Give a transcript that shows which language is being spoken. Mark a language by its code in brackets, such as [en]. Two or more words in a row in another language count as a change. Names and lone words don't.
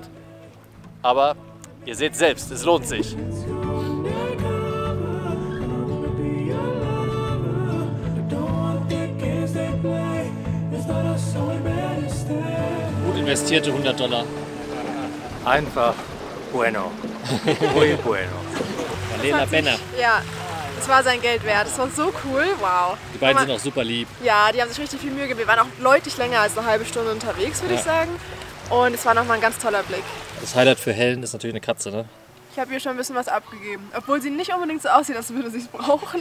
[de] Aber ihr seht selbst, es lohnt sich. Gut investierte $100. [es] Einfach bueno. Muy bueno. [de] Marlena Benner. Ja, es war sein Geld wert. Es war so cool, wow. Die beiden sind auch super lieb. Ja, die haben sich richtig viel Mühe gegeben. Wir waren auch deutlich länger als eine halbe Stunde unterwegs, würde ich sagen. Und es war nochmal ein ganz toller Blick. Das Highlight für Helen ist natürlich eine Katze, ne? Ich habe ihr schon ein bisschen was abgegeben. Obwohl sie nicht unbedingt so aussieht, als würde sie es brauchen.